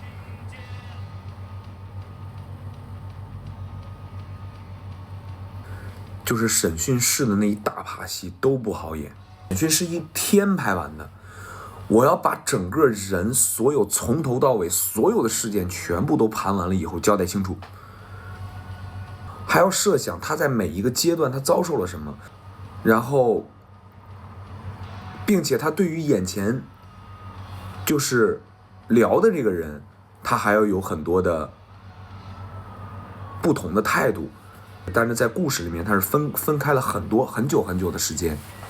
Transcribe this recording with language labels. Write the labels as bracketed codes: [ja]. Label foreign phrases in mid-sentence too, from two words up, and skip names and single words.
[zh] 就是審訊室的那一大趴戲都不好演，審訊是一天拍完的，我要把整個人所有從頭到尾所有的事件全部都盤完了以後交代清楚，還要設想他在每一個階段他遭受了什麼，然後，並且他对於眼前就是聊的這個人，他還要有很多的不同的態度。但是在故事裡面，它是分開了很久的时間。